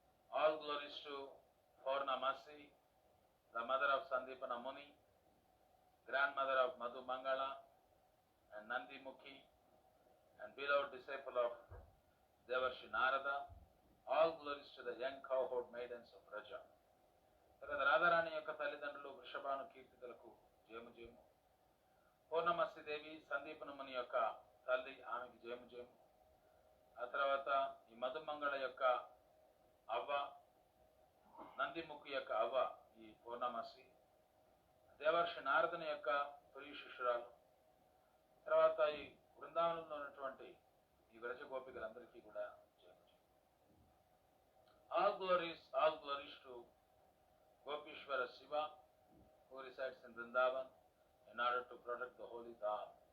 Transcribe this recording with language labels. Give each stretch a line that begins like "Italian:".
English: All glories to Purnamasi, the mother of Sandipana Muni, grandmother of Madhu Mangala and Nandi Mukhi, and beloved disciple of Devarshi Narada. All glories to the young cowherd maidens of Braja.
Telugu: తర్వాత రాధారాణి యొక్క తల్లిదండ్రులు వృషభాను కీర్తితలకు జయము జయము. పూర్ణమస్తి దేవి సందీపన ముని యొక్క తల్లి, ఆమెకి జయము జయము. ఆ తర్వాత ఈ మధుమంగళ యొక్క అవ్వ, నందిముఖి యొక్క అవ్వ ఈ పూర్ణమసి, దేవర్షి నారదుని యొక్క తొలి శిష్యురాలు. తర్వాత ఈ బృందావనంలో ఉన్నటువంటి ఈ వ్రజ గోపికలందరికీ కూడా జయము జయము.
English: All glories to Gopishwara Shiva, who resides in Vrindavan in order to protect the holy Dham.